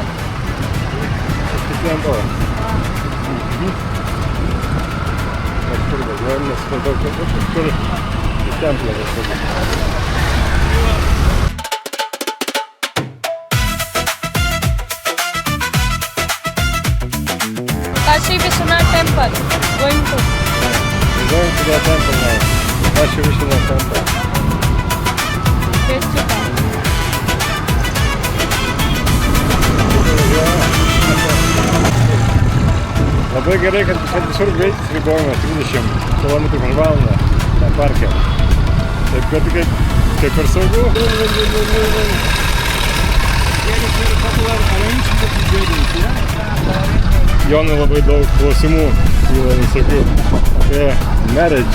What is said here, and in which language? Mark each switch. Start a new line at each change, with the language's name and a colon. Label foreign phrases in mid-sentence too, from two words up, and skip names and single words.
English: Temple.
Lithuanian: Kažkur važiuojam, nes kažkur į templę kažkur.
English: Kashi Vishwanath Temple. Going to. We're going to that temple now. Kashi Vishwanath Temple. Bhechu Temple.
Lithuanian: Labai gerai, kad visur greitis ribojamas 20 km/h tam parke. Taip kad kaip ir saugu. Jonui labai daug klausimų kyla visokių apie marriage.